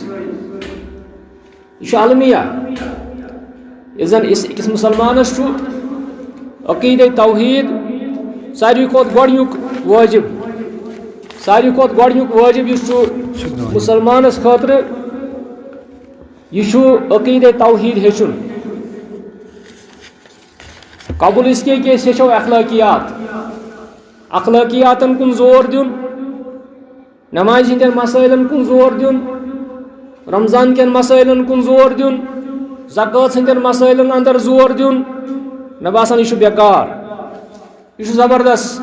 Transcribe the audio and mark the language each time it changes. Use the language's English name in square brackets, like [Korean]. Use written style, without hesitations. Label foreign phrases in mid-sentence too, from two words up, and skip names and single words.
[Kashmiri] یہ چھُ المیہ. یُس زن أکِس مُسلمانس چھُ عقیدہ توحید ساروی کھۄتہٕ گۄڈنیُک وٲجب، ساروی کھۄتہٕ گۄڈنیُک وٲجب یُس چھُ مُسلمانس خٲطرٕ، یہ چھُ عقیدہ توحید ہیٚچھُن. [Urdu] قبل اس کے کہ [Kashmiri] أسۍ ہیٚچھو اخلٲقیات، اخلٲقیاتن کُن زور دیُن، نمازِ ہٕنٛدٮ۪ن مسٲیلن کُن زور دیُن، رمضان کٮ۪ن مسٲیلن کُن زور دیُن، زکات ہٕنٛدٮ۪ن مسٲیلن اندر زور دیُن. مےٚ باسان یہِ چھُ بیکار، یہِ چھُ زبردست.